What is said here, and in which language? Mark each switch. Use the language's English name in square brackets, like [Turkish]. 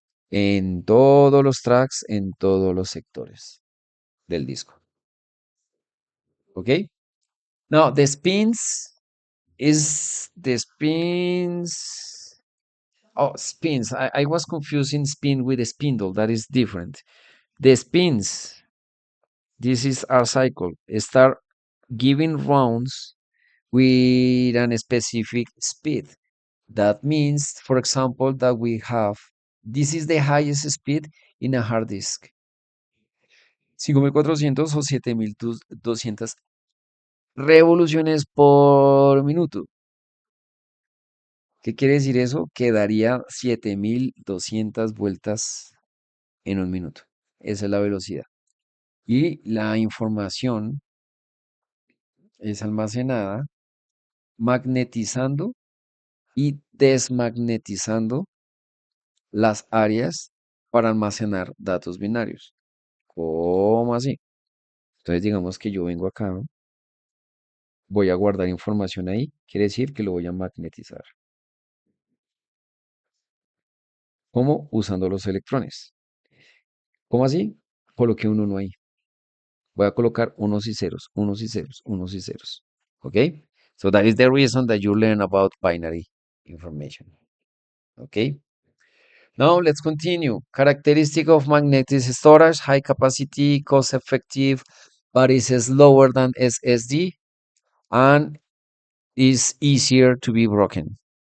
[Spanish] En todos los tracks, en todos los sectores del disco. ¿Ok? [English] Now, the spins is the spins. Oh, spins. I was confusing spin with a spindle. That is different. The spins, this is our cycle, start giving rounds with a specific speed. That means, for example, that we have, this is the highest speed in a hard disk. [Spanish] 5400 o 7200 revoluciones por minuto. ¿Qué quiere decir eso? Que daría 7200 vueltas en un minuto. Esa es la velocidad. Y la información es almacenada magnetizando y desmagnetizando las áreas para almacenar datos binarios. ¿Cómo así? Entonces digamos que yo vengo acá, voy a guardar información ahí, quiere decir que lo voy a magnetizar. ¿Cómo? Usando los electrones. ¿Cómo así? Coloqué un 1 ahí. Voy a colocar unos y ceros, unos y ceros, unos y ceros. ¿Ok? [English] So that is the reason that you learn about binary information. ¿Ok? Now let's continue. Characteristic of magnetic storage, high capacity, cost effective, but is slower than SSD and is easier to be broken.